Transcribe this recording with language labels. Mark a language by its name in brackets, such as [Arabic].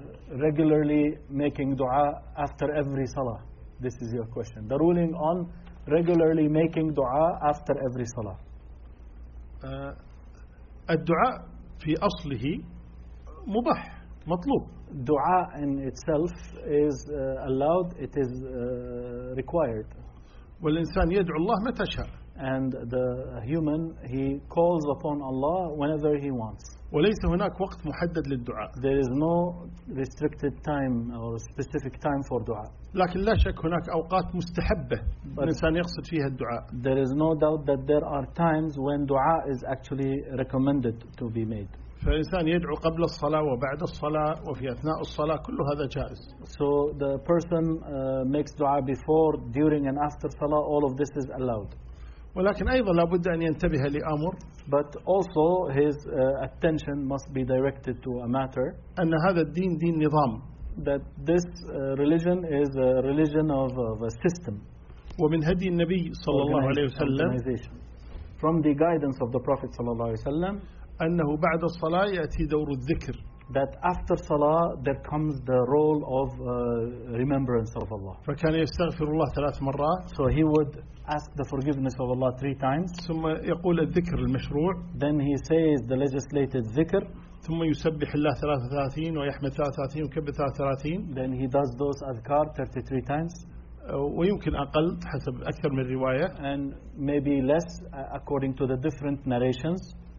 [English] regularly making dua after every salah? This is your question. The ruling on regularly making dua after every salah. [Arabic] الدعاء في أصله مباح مطلوب. [English] Dua in itself is allowed. It is required. [Arabic] والإنسان يدعو الله متى شاء. [English] And the human, he calls upon Allah whenever he wants. [Arabic] وليس هناك وقت محدد للدعاء. [English] There is no restricted time or specific time for dua. [Arabic] لكن لا شك هناك أوقات مستحبة الإنسان يقصد فيها الدعاء. [English] There is no doubt that there are times when dua is actually recommended to be made. [Arabic] فالإنسان يدعو قبل الصلاة وبعد الصلاة وفي أثناء الصلاة كل هذا جائز. [English] So the person makes dua before, during, and after salah. All of this is allowed. [Arabic] ولكن أيضا لابد أن ينتبه لأمر. [English] But also his attention must be directed to a matter. [Arabic] أن هذا الدين دين نظام. [English] That this religion is a religion of a system. [Arabic] ومن هدي النبي صلى الله عليه وسلم. [English] From the guidance of the Prophet [Arabic] صلى الله عليه وسلم. أنه بعد الصلاة يأتي دور الذكر. [English] That after salah there comes the role of remembrance of Allah. [Arabic] فكان يستغفر الله ثلاث مرات. [English] So he would ask the forgiveness of Allah three times. [Arabic] ثم يقول الذكر المشروع. [English] Then he says the legislated ذكر. [Arabic] ثم يسبح الله 33 ويحمد 33 وكبر 33. [English] Then he does those adhkar 33 times. [Arabic] ويمكن أقل حسب أكثر من رواية. [English] And maybe less according to the different narrations.